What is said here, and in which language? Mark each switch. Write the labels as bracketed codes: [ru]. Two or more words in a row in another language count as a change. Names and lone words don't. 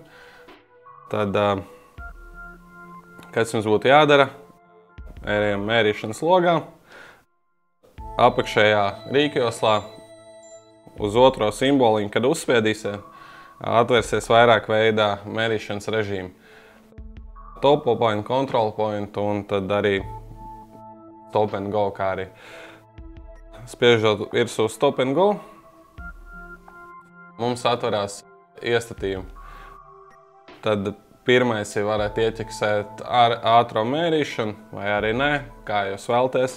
[lv] Tad, kas jums būtu jādara? Ejam mērīšanas logā. Apakšējā rīkjoslā uz otro simboliņu, kad uzspiedīsiet, atvērsies vairāk veidā mērīšanas režīmu. [en] Topo point, control point un tad arī Stop and Go, [lv] kā arī. Spiežot virsū [en] Stop and Go, [lv] mums atverās iestatījumi. Tad pirmais ir varat ieķeksēt ātro mērīšanu vai arī nē, kā jūs vēlaties.